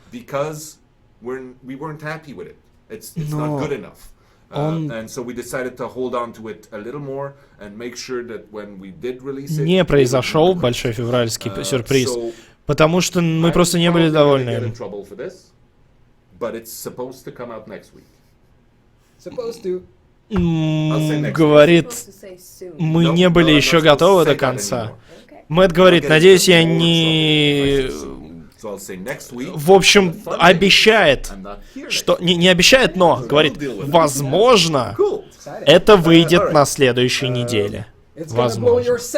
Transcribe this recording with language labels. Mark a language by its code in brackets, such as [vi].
[en] Because we weren't happy with it. It's not good enough. And so we decided to hold on to it a little more and make sure that when we did release it, [ru] не произошел большой февральский сюрприз, потому что мы просто не были довольны им. [en] But it's supposed to come out next week. Supposed to. [ru] Говорит, мы не были еще готовы до конца. Мэтт говорит, надеюсь, я не... В общем, обещает, что... Не обещает, но говорит, возможно, это выйдет на следующей неделе. Возможно.